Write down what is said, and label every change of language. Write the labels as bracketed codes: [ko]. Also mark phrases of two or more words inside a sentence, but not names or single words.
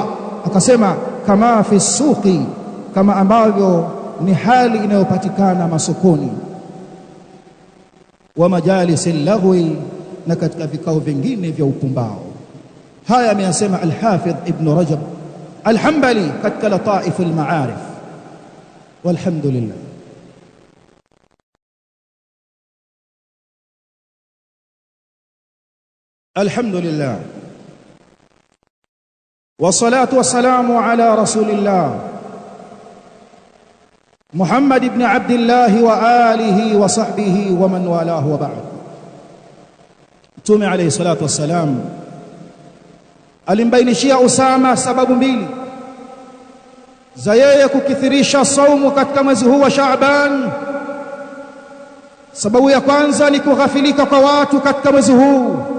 [sw] Akasema [ar] كما في السوق, [sw] kama ambavyo ni hali inayopatikana masokoni, [ar] ومجالس لغو, [sw] na katika vikao vingine vya upumbao. Haya ameyasema al-Hafidh Ibn Rajab al-Hanbali katika Lataif al-Ma'arif. [ar] والحمد لله. الحمد لله والصلاة والسلام على رسول الله محمد بن عبد الله وآله وصحبه ومن والاه وبعد. [sw] Mtume [ar] عليه الصلاة والسلام [sw] alimbainishia Usama sababu mbili za yeye kukithirisha saumu katika mwezi huu wa Shaaban. Sababu ya kwanza ni kughafilika kwa watu katika mwezi huu.